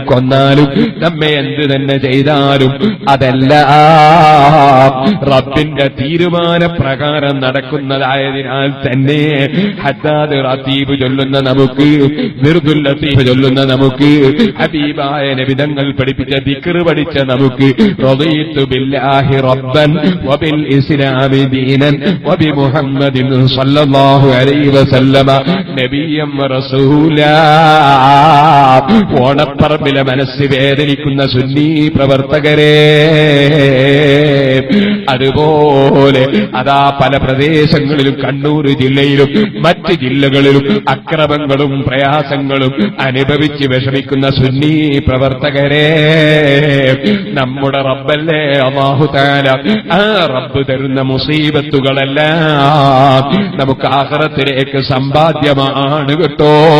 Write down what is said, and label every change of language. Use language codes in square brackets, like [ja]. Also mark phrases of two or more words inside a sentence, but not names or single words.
[ml] കൊന്നാലും നമ്മെ എന്ത് തന്നെ ചെയ്താലും അതെല്ലാം റബ്ബിന്റെ തീരുമാനപ്രകാരം നടക്കുന്നതായതിനാൽ തന്നെ ഹദ്ദാദ് റതീബ് ചൊല്ലുന്ന നമുക്ക്, വിർദുൽ ലത്തീഫ് ചൊല്ലുന്ന നമുക്ക്, ഹബീബായ നബി തങ്ങൾ പഠിപ്പിച്ച ദിക്ർ പഠിച്ച നമുക്ക് [ar] رضيت بالله ربا وبالإسلام دينا وبمحمد صلى الله عليه وسلم نبيا ورسولا. [ml] ഓണപ്പറമ്പിലെ മനസ്സ് വേദനിക്കുന്ന സുന്നി പ്രവർത്തകരെ, അതുപോലെ അതാ പല പ്രദേശങ്ങളിലും കണ്ണൂർ ജില്ലയിലും മറ്റ് ജില്ലകളിലും അക്രമങ്ങളും പ്രയാസങ്ങളും അനുഭവിച്ച് വിഷമിക്കുന്ന സുന്നി പ്രവർത്തകരെ, നമ്മുടെ റബ്ബല്ലേ [ar] الله تعالى, [ml] ആ റബ്ബ് തരുന്ന മുസീബത്തുകളെല്ലാം നമുക്ക് ആഖിറത്തിലേക്ക് സമ്പാദ്യമാണ് കേട്ടോ.